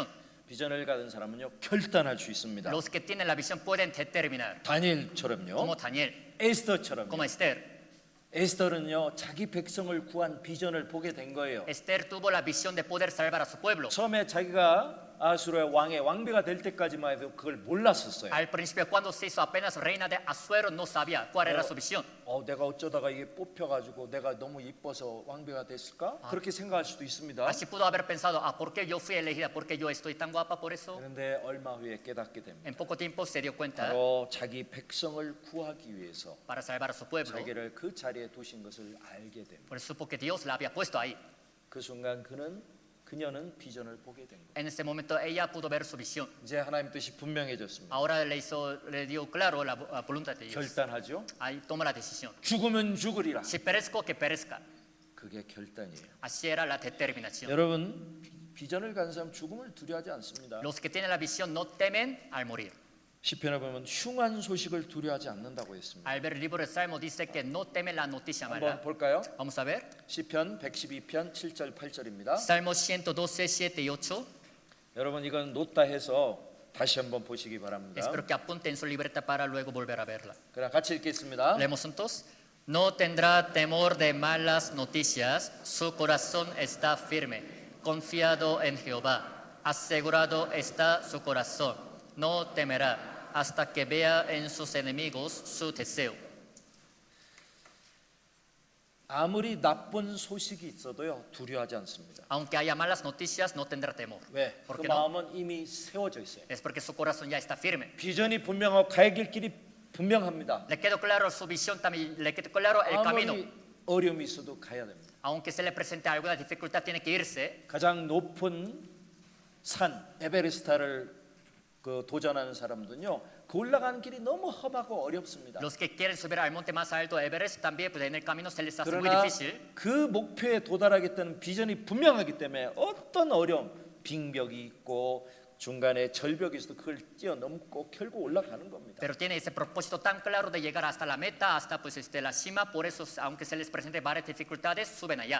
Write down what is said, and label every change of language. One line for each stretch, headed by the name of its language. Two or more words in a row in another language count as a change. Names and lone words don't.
Korean: 비전을 가진 사람은요 결단할 수 있습니다.
Spanish: Los que tienen la visión pueden determinar,
Korean: 다니엘처럼요,
Spanish: como Daniel,
Korean: 에스더처럼요.
Spanish: como Esther.
Korean: 에스더는요 자기 백성을 구한 비전을 보게 된 거예요.
Spanish: Esther tuvo la visión de poder salvar a su pueblo.
Korean: 처음에 자기가 아수르의 왕의 왕비가 될 때까지만 해도 그걸 몰랐었어요. Al principio, cuando se hizo apenas reina de Asuero, no sabía cuál era su visión. 내가 어쩌다가 이게 뽑혀가지고 내가 너무 이뻐서 왕비가 됐을까? 그렇게 생각할 수도 있습니다.
Spanish: Así pudo haber pensado, ¿por qué yo fui elegida? ¿Por qué yo estoy tan guapa por eso?
Korean: 그런데 얼마 후에 깨닫게 됩니다.
Spanish: En poco tiempo se dio cuenta,
Korean: 바로 자기 백성을 구하기 위해서
Spanish: para salvar a su pueblo,
Korean: 자기를 그 자리에 두신 것을 알게 됩니다.
Spanish: pues supo que Dios la había puesto ahí.
Korean: 그 순간 그녀는 비전을 보게 된 거예요.
Spanish: En ese momento ella pudo ver su visión.
Korean: 이제 하나님 뜻이 분명해졌습니다.
Spanish: Ahora le dio claro la voluntad de Dios.
Korean: 결단하죠.
Spanish: Ahí toma la decisión.
Korean: 죽으면 죽으리라.
Spanish: Si perezco, que perezca.
Korean: 그게 결단이에요.
Spanish: Así era la determinación.
Korean: 여러분 비전을 가진 사람 죽음을 두려워하지 않습니다.
Spanish: Los que tienen la visión no temen al morir.
Korean: 시편에 보면 흉한 소식을 두려워하지 않는다고 했습니다.
Spanish: Al ver el libro de Salmo dice que no teme la noticia
Korean: 한번
Spanish: mala.
Korean: 볼까요?
Spanish: Vamos a ver.
Korean: 시편 112편 7절 8절입니다.
Spanish: Salmo 112, 7 y 8.
Korean: 여러분 이건 노타 해서 다시 한번 보시기 바랍니다.
Spanish: Espero que apunten su libreta para luego volver a verla.
Korean: 그럼 같이 읽겠습니다.
Spanish: Leemos juntos. No tendrá temor de malas noticias, su corazón está firme, confiado en Jehová, asegurado está su corazón, no temerá hasta que vea en sus enemigos su deseo.
Korean: 아무리 나쁜 소식이 있어도요 두려워하지 않습니다.
Spanish: Aunque haya malas noticias, no tendrá temor.
Korean: 왜?
Spanish: ¿Por
Korean: 그
Spanish: qué no?
Korean: 마음은 이미 세워져 있어요.
Spanish: Es porque su corazón ya está firme.
Korean: 비전이 분명하고 가야 길 길이 분명합니다.
Spanish: Le quedó claro su visión, también le quedó claro el camino.
Korean: 아무리 어려움이 있어도 가야 됩니다.
Spanish: Aunque se le presente alguna dificultad, tiene que irse.
Korean: 가장 높은 산 에베레스트를 도전하는 사람들은요 그 올라가는 길이 너무 험하고 어렵습니다.
Spanish: Los que quieren subir al monte más alto, Everest, también pues en el camino se les hace muy
Korean: 그러나
Spanish: difícil.
Korean: 그 목표에 도달하겠다는 비전이 분명하기 때문에 어떤 어려움, 빙벽이 있고 중간에 절벽이 있어도 그걸 뛰어넘고 결국 올라가는 겁니다.
Spanish: Pero tiene ese propósito tan claro de llegar hasta la meta, hasta pues la cima. Por eso, aunque se les presente varias dificultades, suben allá.